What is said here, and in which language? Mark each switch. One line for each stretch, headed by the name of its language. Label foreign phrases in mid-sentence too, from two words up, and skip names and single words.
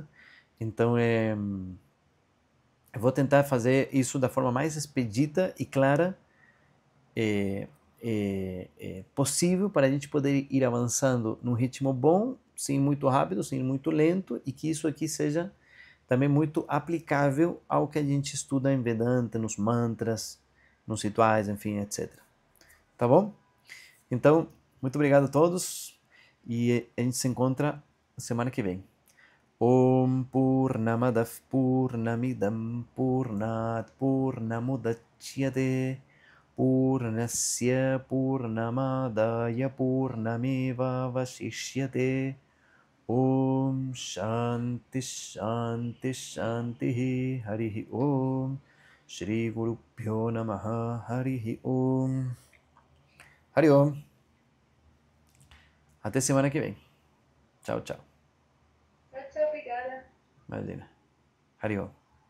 Portuguese: Então eu vou tentar fazer isso da forma mais expedita e clara possível para a gente poder ir avançando num ritmo bom, sem muito rápido, sem muito lento, e que isso aqui seja também muito aplicável ao que a gente estuda em Vedanta, nos mantras, nos rituais, enfim, etc. Tá bom? Então, muito obrigado a todos e a gente se encontra semana que vem.
Sanskrit: Om Purnamadav Purnamidam Purnat Purnamudachyate Purnasya Purnamadaya Purnameva Vashishyate. Om Shanti Shanti Shanti Harihi Om Shri Guru Pyo Namaha Harihi Om. Hari Om.
Portuguese: Até semana que vem. Tchau, tchau. Tchau, tchau, obrigada. Imagina.
Sanskrit: Hari Om.